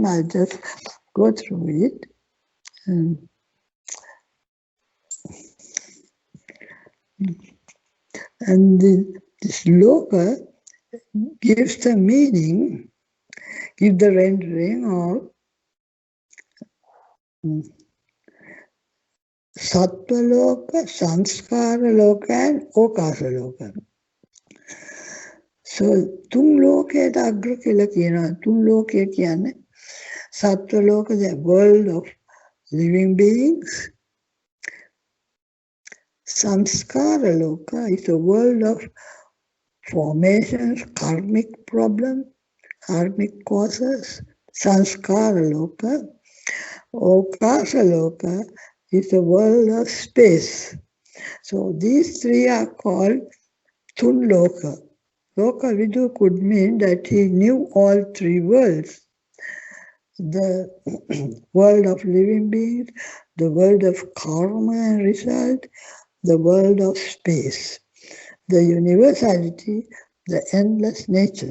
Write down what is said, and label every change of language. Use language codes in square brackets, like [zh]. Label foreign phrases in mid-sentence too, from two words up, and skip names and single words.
[en] I'll just go through it. And this Loka gives the meaning, gives the rendering of Sattva Loka, Sanskara Loka, and Okasa Loka. So, [si] තුන් ලෝකයට අග්‍ර කියලා කියනවා. තුන් ලෝකය කියන්නේ සත්ව ලෝක, [en] the world of living beings. Samskara loka is a world of formations, karmic problems, karmic causes. Sanskara loka. Okasa loka is the world of space. So these three are called [si] Tun Loka. [en] Loka Vidu could mean that he knew all three worlds. The world of living beings, the world of karma and result, the world of space, the universality, the endless nature.